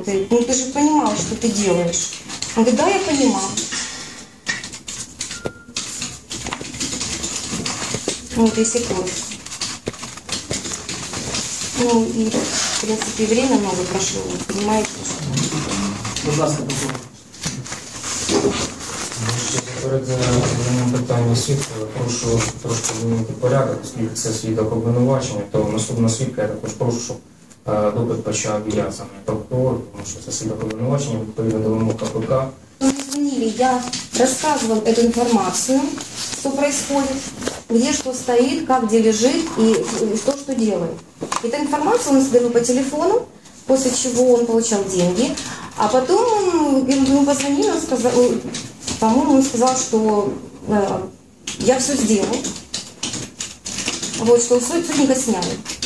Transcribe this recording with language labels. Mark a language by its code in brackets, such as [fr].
[ru] Ты же понимал, что ты делаешь. Он говорит, да, я понимал. Вот и секунд. И, в принципе, время много прошло. Вы понимаете, что... Пожалуйста, попробуйте. [uk] Перед заданням питання свідка прошу трошки змінити порядок, оскільки це свідок обвинувачення, то наступна свідка я також прошу, щоб допит почав я саме прокурор, тому що це свідок обвинувачення, відповідно до вимог КПК. [ru] Звонили, я рассказывал эту информацию, что происходит, где что стоит, как где лежит и что делает. Эту информацию он сдал по телефону, после чего он получал деньги, а потом ему позвонили, он сказал, по-моему, он сказал, что я все сделал, вот, что сотника сняли.